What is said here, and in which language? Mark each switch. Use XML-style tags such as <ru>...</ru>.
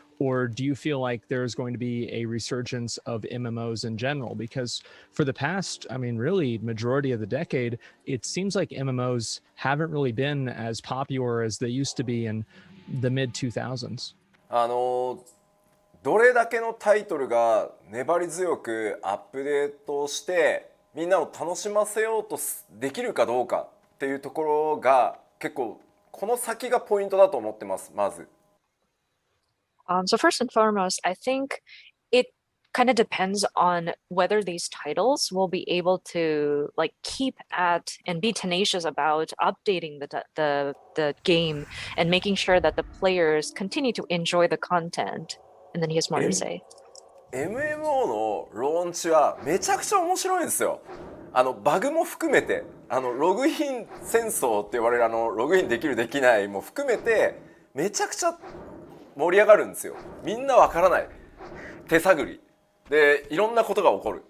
<en>Or do you feel like there's going to be a resurgence of MMOs in general? Because for the past, I mean, really majority of the decade, it seems like MMOs haven't really been as popular as they used to be in the mid 2000s.</en> <ja>どれだけのタイトルが粘り強くアップデートしてみんなを楽しませようとできるかどうかっていうところが結構この先がポイントだと思ってます、まず。</ja> <en>So first and foremost, I think it kind of depends on whether these titles will be able to like keep at and be tenacious about updating the game and making sure that the players continue to enjoy the content. And then he has more to say.</en> <ja>MMO のローンチはめちゃくちゃ面白いんですよ。バグも含めてログイン戦争って言われるログインできるできないも含めてめちゃくちゃ盛り上がるんですよ。みんなわからない手探りでいろんなことが起こる。</ja>